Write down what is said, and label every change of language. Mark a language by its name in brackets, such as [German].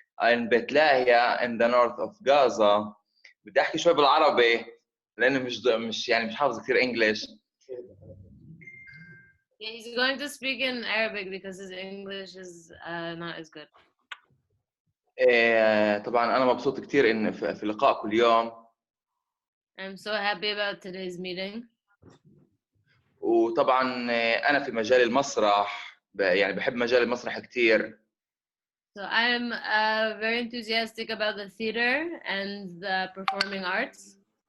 [English] in [Arabic] بتلاهيا [English] in the north of Gaza. [Arabic] بدي احكي شوي بالعربي لانه مش حافظ كثير انجلش. [English] Yeah, he's going to speak in Arabic because his English is not as good. [Arabic] طبعا انا مبسوط كثير ان في لقائكم اليوم. [English] I'm so happy about today's meeting. [Arabic] وطبعا انا في مجال المسرح يعني بحب مجال المسرح كثير. [English] So I'm very enthusiastic about the theater and the performing arts.